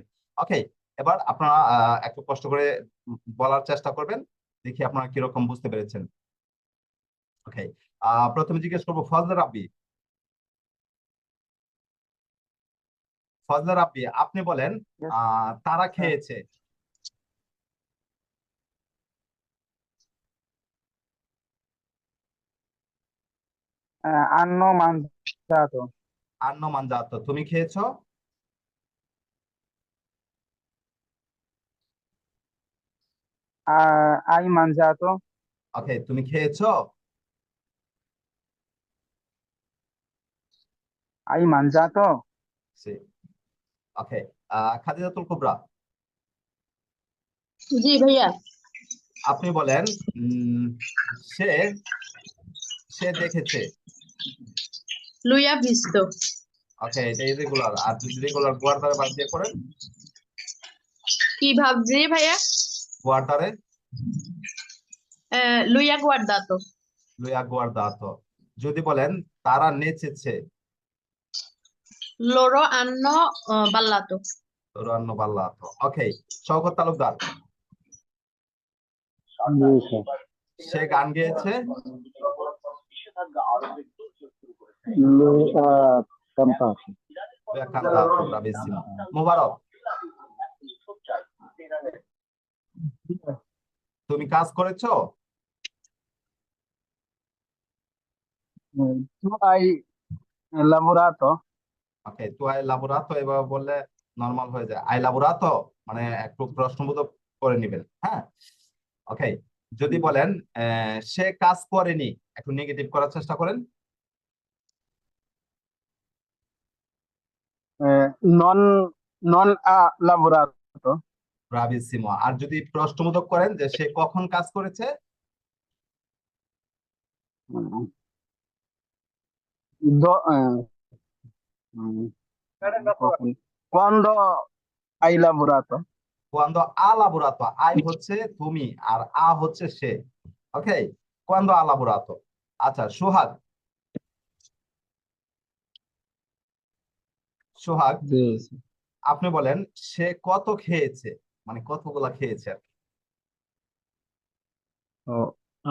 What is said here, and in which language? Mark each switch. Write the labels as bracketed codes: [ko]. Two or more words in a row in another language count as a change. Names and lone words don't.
[bn] ওকে, এবার আপনারা একটু কষ্ট করে বলার চেষ্টা করবেন, দেখি আপনারা কিরকম বুঝতে পেরেছেন। ওকে, প্রথমে জিজ্ঞেস করবো ফজলে রাব্বি। ফজলে রাব্বি, আপনি বলেন তারা খেয়েছে। [it] hanno mangiato, hanno mangiato [bn] তুমি খেয়েছো। [it] hai mangiato, [bn] ওকে, তুমি খেয়েছো। [it] hai mangiato, [bn] ওকে, খাদিজাতুল কুবরা, জি ভাইয়া। আপনি বলেন সে সে দেখেছে। [it] lui ha visto। [bn] ওকে, এটা ইরেগুলার, আর যদি রেগুলার গুয়ার্দারে বাদ দিয়ে করেন? কি ভাবছি ভাইয়া? গুয়ার্দারে [it] lui ha guardato। lui ha guardato. [bn] যদি বলেন তারা নেচেছে। [it] loro hanno ballato। loro hanno ballato. [bn] ওকে, শওকত তালুকদার, সে গান গেয়েছে। [it] lui ha cantato, lui ha cantato, [bn] ব্রাভিসিমো। মুবারক, তুমি কাজ করেছো। [it] tu hai lavorato, [bn] ওকে, তো [it] hai lavorato [bn] এভাবে বললে নর্মাল হয়ে যায়। [it] hai lavorato [bn] মানে একটু প্রশ্নবোধক করে নেবেন। হ্যাঁ, ওকে, যদি বলেন সে কাজ করেনি, একটু নেগেটিভ করার চেষ্টা করেন। [it] non, non ha lavorato, [bn] ব্রাভিসিমো। আর যদি প্রশ্নবোধক করেন যে সে কখন কাজ করেছে? [it] do, quando hai lavorato, quando ha lavorato, [bn] আই হচ্ছে তুমি আর আ হচ্ছে সে। ওকে, [it] quando ha lavorato. [bn] আচ্ছা, সোহাগ, সোহাগ sì, আপনি বলেন সে কত খেয়েছে, মানে কতগুলা খেয়েছে আর কি।